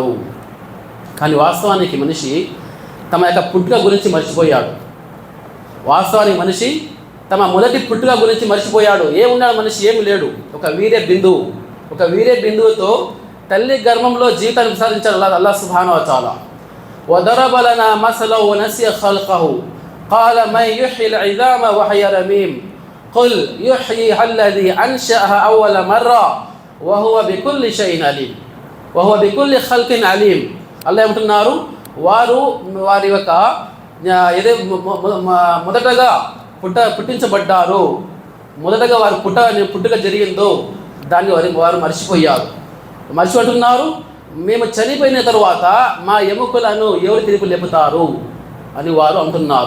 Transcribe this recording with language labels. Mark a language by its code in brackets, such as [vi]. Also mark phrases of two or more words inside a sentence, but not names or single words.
[te] కానీ వాస్తవానికి మనిషి తమ యొక్క పుట్టుక గురించి మర్చిపోయాడు. వాస్తవానికి మనిషి తమ మొదటి పుట్టుక గురించి మర్చిపోయాడు. ఏమున్నాడు మనిషి? ఏమి లేడు. ఒక వీర్య బిందువుతో తల్లి గర్భంలో జీవితాన్ని విసారించాడు [ar] الله سبحانه وتعالى. وضرب لنا مثلا ونسي خلقه قال من يحيي العظام وهي رميم قل يحييها الذي أنشأها أول مرة وهو بكل شيء عليم وهو بكل خلق عليم. [te] అల్లాహ్ ఏమంటున్నారు, వారి యొక్క మొదటగా పుట్టించబడ్డారు, మొదటగా వారు పుట్టుక జరిగిందో దాన్ని వారు మర్చిపోయారు. అంటున్నారు, మేము చనిపోయిన తరువాత మా ఎముకలను ఎవరు తిరిగి లేపుతారు అని వారు అంటున్నారు.